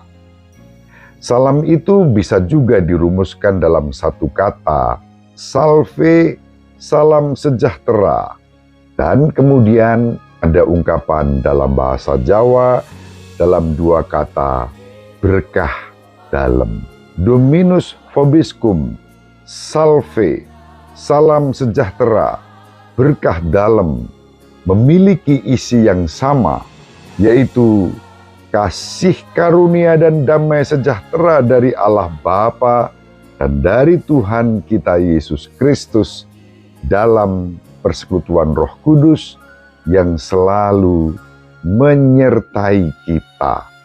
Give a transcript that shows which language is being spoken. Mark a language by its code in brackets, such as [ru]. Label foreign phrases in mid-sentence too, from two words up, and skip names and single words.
[id] Salam itu bisa juga dirumuskan dalam satu kata, salve, salam sejahtera. Dan kemudian ada ungkapan dalam bahasa Jawa dalam dua kata, berkah dalam. [la] Dominus vobiscum, salve, [id] salam sejahtera, berkah dalam, memiliki isi yang sama, yaitu kasih karunia dan damai sejahtera dari Allah Bapa dan dari Tuhan kita Yesus Kristus dalam persekutuan Roh Kudus yang selalu menyertai kita.